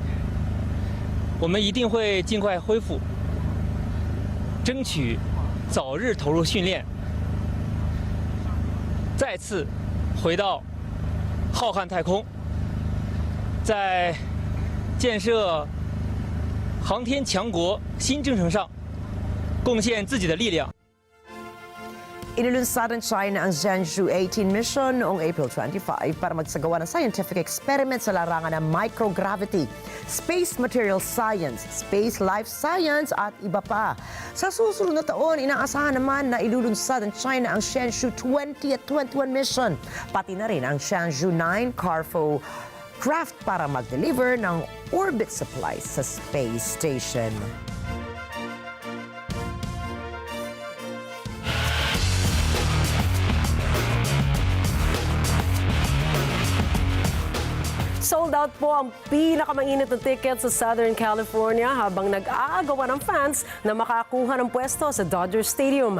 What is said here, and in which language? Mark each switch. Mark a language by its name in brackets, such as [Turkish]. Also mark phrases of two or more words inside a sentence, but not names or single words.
[Chinese] 我们一定会尽快恢复，争取早日投入训练，再次回到浩瀚太空，在建设航天强国新征程上贡献自己的力量。 [Filipino] Inilunsad ng China ang Zhenzhou 18 mission noong April 25 para magsagawa ng [English] scientific experiment [Filipino] sa larangan ng microgravity, [English] space material science, space life science [Filipino] at iba pa. Sa susunod na taon, inaasahan naman na ilulunsad ng China ang Zhenzhou 20 at 21 mission, pati na rin ang Zhenzhou 9 Cargo craft para mag-deliver ng [English] orbit supplies [Filipino] sa [English] space station. [Filipino] Sold out po ang pinakamainit na ticket sa Southern California habang nag-aagawan ng fans na makakuha ng pwesto sa Dodger Stadium.